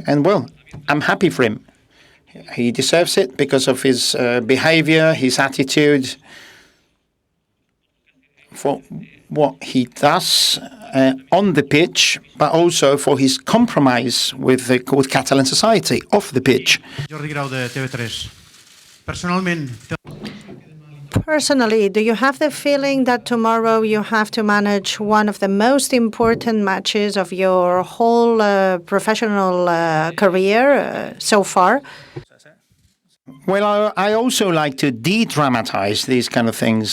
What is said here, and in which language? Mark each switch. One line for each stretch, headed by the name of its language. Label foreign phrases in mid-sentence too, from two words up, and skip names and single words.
English: And well, I'm happy for him. He deserves it because of his behavior, his attitude, for what he does on the pitch, but also for his compromise with Catalan society off the pitch. Jordi Grau de TV3. Personally, do you have the feeling that tomorrow you have to manage one of the most important matches of your whole professional career so far? Well, I also like to de-dramatize these kind of things.